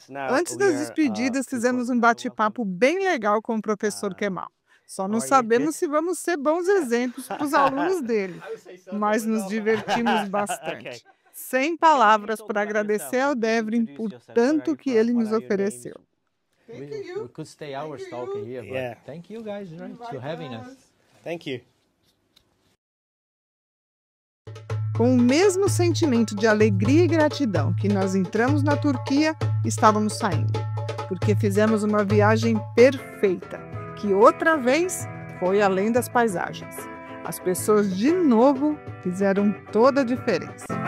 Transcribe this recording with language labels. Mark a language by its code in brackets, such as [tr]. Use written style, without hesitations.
[pt] Antes das despedidas, fizemos um bate-papo bem legal com o professor Kemal. Só não sabemos se vamos ser bons exemplos para os alunos dele, mas nos divertimos bastante. Sem palavras para agradecer ao Devrin por tanto que ele nos ofereceu. [en] We could stay hours talking here, but thank you guys, right, for having us. Thank you. [pt] Com o mesmo sentimento de alegria e gratidão que nós entramos na Turquia, estávamos saindo, porque fizemos uma viagem perfeita, que outra vez foi além das paisagens. As pessoas de novo fizeram toda a diferença.